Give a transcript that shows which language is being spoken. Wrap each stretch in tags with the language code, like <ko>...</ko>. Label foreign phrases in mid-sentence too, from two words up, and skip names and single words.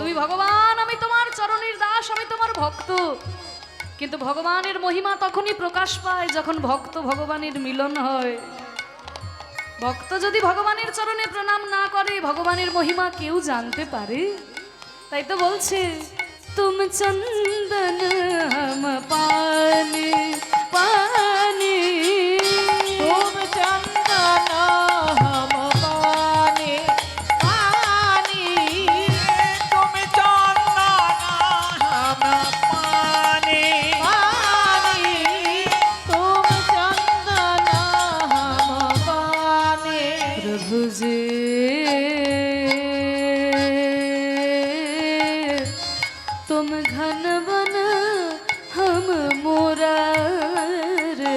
<bn>তুমি ভগবান, আমি তোমার চরণের দাস, আমি তোমার ভক্ত। কিন্তু ভগবানের মহিমা তখনই প্রকাশ পায় যখন ভক্ত ভগবানের মিলন হয়। ভক্ত যদি ভগবানের চরণে প্রণাম না করে ভগবানের মহিমা কেউ জানতে পারে? তাই তো বলছে</bn> <hi>तुम चंदन हम पानी पानी तुम चंदन हम पानी पानी</hi> <bn>তুমি চন্দন আম পানি</bn> <hi>पानी तुम चंदन हम पानी प्रभु जे तुम घन बन हम मोरा रे</hi>